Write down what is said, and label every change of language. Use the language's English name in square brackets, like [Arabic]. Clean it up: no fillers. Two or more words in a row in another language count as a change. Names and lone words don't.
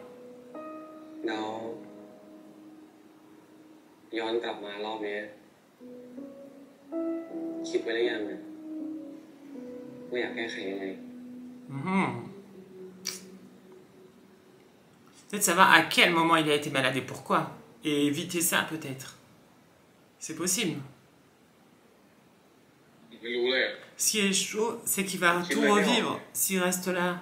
[Thai] เราย้อนกลับมารอบนี้คิดไว้หรือยังนะว่าอยากแก้ไขยังไง [French] Peut-être savoir à quel moment il a été malade et pourquoi. Et éviter ça, peut-être. C'est possible. Ce qui est chaud, c'est qu'il va tout revivre s'il reste là.